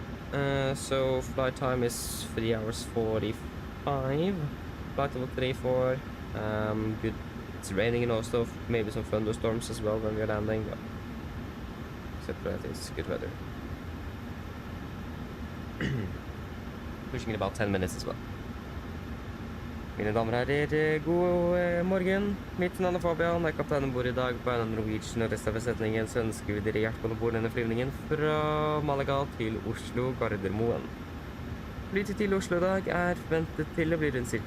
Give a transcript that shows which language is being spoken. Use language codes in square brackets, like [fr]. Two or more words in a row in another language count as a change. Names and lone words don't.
[en] So flight time is 3 hours 45 5. Flight level 3-4. Good. It's raining in Oslo, maybe some thunderstorms as well when we're landing, but except for that it's good weather. Pushing it about 10 minutes as well. [no] Mine damer og herrer, god morgen. Mitt navn Fabian, jeg kaptein ombord I dag på AMD Norwegian og resten av besetningen, så ønsker vi dere hjertelig ombord denne flyvningen fra Malaga til Oslo Gardermoen. Flytid til Oslo I dag forventet til å bli rundt ca.